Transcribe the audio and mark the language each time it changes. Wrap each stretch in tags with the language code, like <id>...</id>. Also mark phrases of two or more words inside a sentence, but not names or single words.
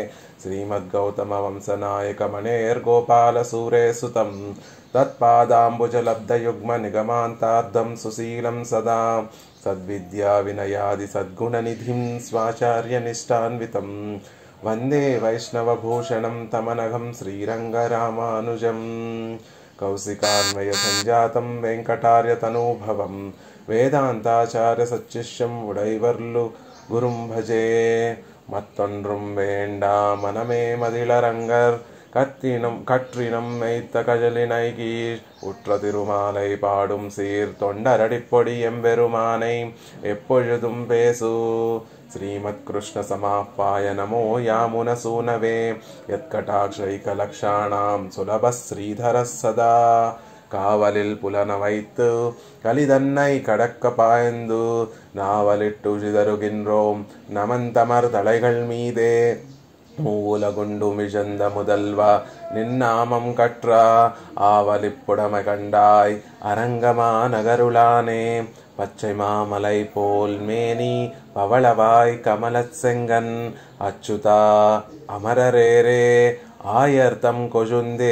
<sa>श्रीमद्गौतमवंशनायकमणेर्गोपालसूरेसुतं तत्पादाम्बुजलब्धयुग्मनिगमान्तार्धं सुशीलं सदा सद्विद्याविनयादिसद्गुणनिधिं स्वाचार्यनिष्ठान्वितं वन्दे वैष्णवभूषणं तमनघं श्रीरङ्गरामानुजं। कौशिकान्वयसञ्जातं वेङ्कटार्यतनूभवं वेदान्ताचार्यसच्शिष्यं उडैवर्लु गुरुं भजे।</sa> <ta>मत्तொன்றும் வேண்டா மனமே மதிளரங்கர் கற்றினம் மெய்த்த கஜலினைகீழ் உற்ற திருமாலை பாடும் சீர் தொண்டரடிப்பொடி எம்பெருமானை எப்பொழுதும் பேசு।</ta> <sa>श्रीमत् कृष्ण समाप्पाय नमो यामुनसूनवे यत्कटाक्षैकलक्षाणां सुलभः श्रीधरः सदा</sa> <ta>காவலில் புலன வைத்து கலிதன்னை கடக்க பாய்ந்து நாவலிட்டு சிதறுகின்றோம் நமந்தமர் தலைகள் மீதே மூவுலகுண்டு மிழந்த முதல்வா நின்னாமம் கற்றா ஆவலிப்புடமை கண்டாய் அரங்கமா நகருளானே பச்சை மாமலை போல் மேனி பவளவாய் கமலச் செங்கன் அச்சுதா அமரரேரே ஆயர்த்தம் கொழுந்தே</ta>